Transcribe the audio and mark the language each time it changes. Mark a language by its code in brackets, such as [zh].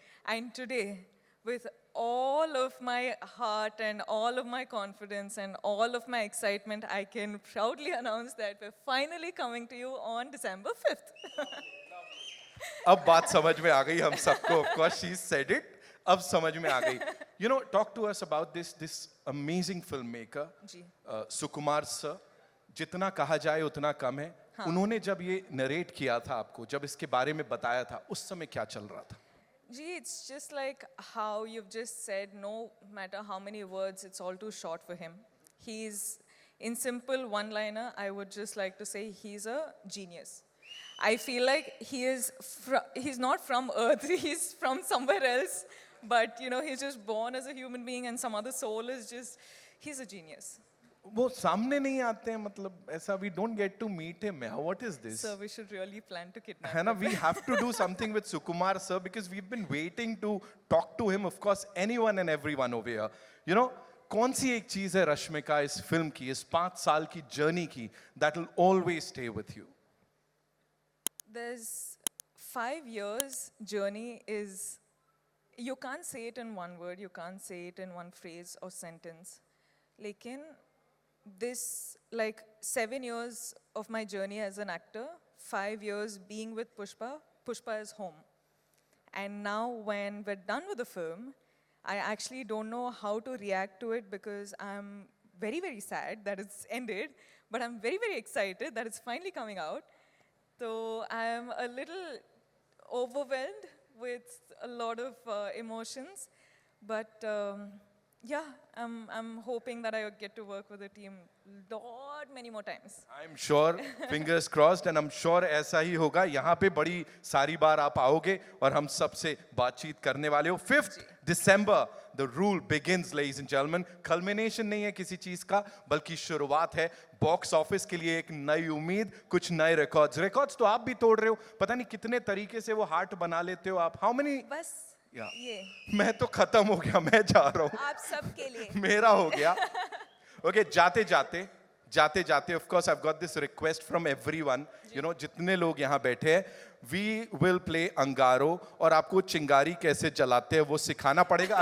[en] And today, with all of my heart and all of my confidence and all of my excitement, I can proudly announce that we're finally coming to you on December 5th. [hi] अब बात समझ में आ गई हम सबको. [en] Of course, she said it. [hi] अब समझ में आ गई. [en] Talk to us about this amazing filmmaker, [hi] ji. Sukumar sir. जितना कहा जाए उतना कम है. उन्होंने जब ये नरेट किया था आपको, जब इसके बारे में बताया था, उस समय क्या चल रहा था? [en] Gee, it's just like how you've just said, no matter how many words, it's all too short for him. He's, in simple one-liner, I would just like to say he's a genius. I feel like he's not from Earth, he's from somewhere else, but he's just born as a human being and some other soul is just, he's a genius. [hi] वो सामने नहीं आते हैं, मतलब ऐसा [en] we don't get to meet him. What is this? So we should really plan to kidnap [hi] है ना, [en] him. we have to do something with Sukumar sir because we've been waiting to talk to him. Of course, anyone and everyone over here. [hi] कौन सी एक चीज है रश्मिका इस film की, इस 5 साल की जर्नी की, [en] that will always stay with you? There's 5 years journey is, you can't say it in one word, you can't say it in one phrase or sentence. Lekin, this, like 7 years of my journey as an actor, 5 years being with Pushpa is home. And now when we're done with the film, I actually don't know how to react to it because I'm very, very sad that it's ended, but I'm very, very excited that it's finally coming out. So I'm a little overwhelmed with a lot of emotions, but yeah, I'm hoping that I get to work with the team many more times. I'm sure, fingers crossed, and I'm sure [hi] ऐसा ही होगा. यहाँ पे बड़ी सारी बार आप आओगे और हम सबसे बातचीत करने वाले हो. [en] 5th December, the rule begins, ladies and gentlemen. [hi] Culmination नहीं है किसी चीज का, बल्कि शुरुआत है. बॉक्स ऑफिस के लिए एक नई उम्मीद, कुछ नए रिकॉर्ड्स तो आप भी तोड़ रहे हो. पता नहीं कितने तरीके से वो हार्ट बना लेते हो आप. [en] How many? [hi] बस ये मैं तो खत्म हो गया, मैं जा रहा हूँ. आप सबके लिए. मेरा हो गया. [en] Okay, [hi] जाते जाते, [en] of course, I've got this request from everyone. [hi] जितने लोग यहाँ बैठे हैं, [en] we will play [hi] अंगारो, और आपको चिंगारी कैसे जलाते हैं वो सिखाना पड़ेगा.